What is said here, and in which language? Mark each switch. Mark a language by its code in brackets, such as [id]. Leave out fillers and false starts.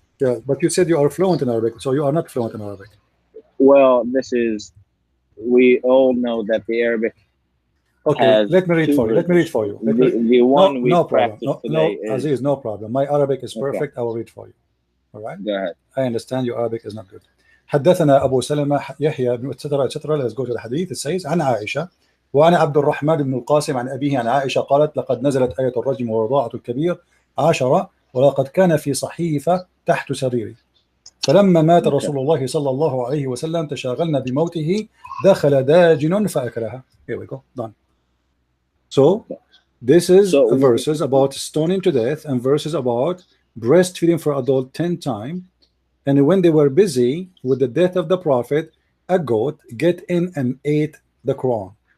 [en] Yeah, but you said you are fluent in Arabic, so you are not fluent in Arabic. Well, we all know that the Arabic. Okay, let me read for you. Let me read for you. The one we practiced today is... Aziz, no problem. My Arabic is perfect. I will read for you. All right? Go ahead. I understand your Arabic is not good. [ar] حدثنا أبو سلمة يحيى بن [en] etc. Let's go to the hadith. It says [ar] عن عائشة وأنا عبد الرحمن بن القاسم عن أبيه عن عائشة قالت لقد نزلت آية الرجم ورضاعة الكبير 10 ولقد كان في صحيفة تحت سريري فلما مات رسول الله صلى الله عليه وسلم تشاغلنا بموته دخل داجن فأكلها. [en] Here we go. Done. So this is verses about stoning to death and verses about breastfeeding for adult 10 times. And when they were busy with the death of the Prophet, a goat get in and ate the Quran.